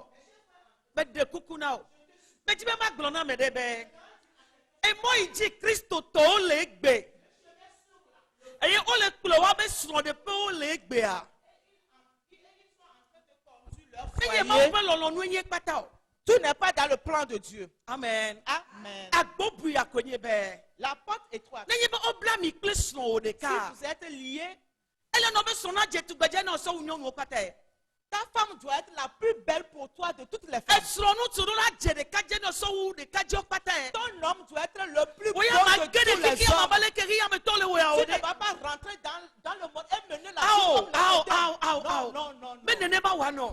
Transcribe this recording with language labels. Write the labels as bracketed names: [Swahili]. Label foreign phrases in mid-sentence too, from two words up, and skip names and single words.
[Ewe] Be ɖe kuku na o. Be dzi be magblɔ na ame ɖe be. Emɔ yi dzi kristotɔwo le egbe. Eye wole kplɔ wa be srɔ̃ɖeƒewo le egbea. Eye Mawu ƒe lɔlɔ̃nu nye kpata o. [French] Tout n'est pas dans le plan de Dieu. Amen. Amen. [Ewe] Agbobuia konye be. [French] La porte étroite. [Ewe] Nenye be wobla mi kple srɔ̃wò Si ɖeka. [French] vous êtes liés, [Ewe] Ele nɔ be srɔ̃ na dze tugbedze na ɔsɔ wu nyɔnuwo kpata ye. [French] Ta femme doit être la plus belle pour toi de toutes les femmes. Ton homme doit être le plus beau de tous les hommes. Tu ne vas pas rentrer dans le monde et mener la vie comme non.